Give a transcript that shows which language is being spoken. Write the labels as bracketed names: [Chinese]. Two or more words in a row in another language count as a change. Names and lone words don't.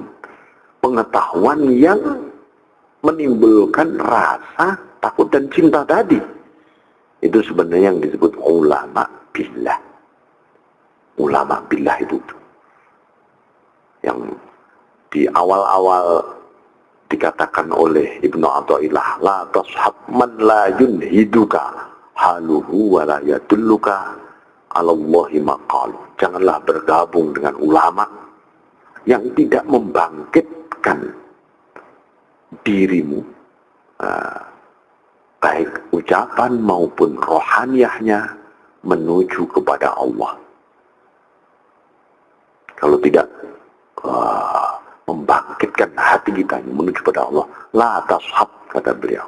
[Indonesian] Pengetahuan yang menimbulkan rasa takut dan cinta tadi. Itu sebenarnya yang disebut [Arabic] علماء بالله. علماء بالله [Indonesian] itu. Yang di awal-awal dikatakan oleh Ibnu Athaillah, [Arabic] لا تصحب من لا ينهضك حاله ولا يدلك على الله مقاله. [Indonesian] Janganlah bergabung dengan ulama yang tidak membangkitkan dirimu, baik ucapan maupun rohaniyahnya menuju kepada Allah. Kalau tidak membangkitkan hati kita menuju kepada Allah, [Arabic] لا تصحب, [Indonesian] kata beliau.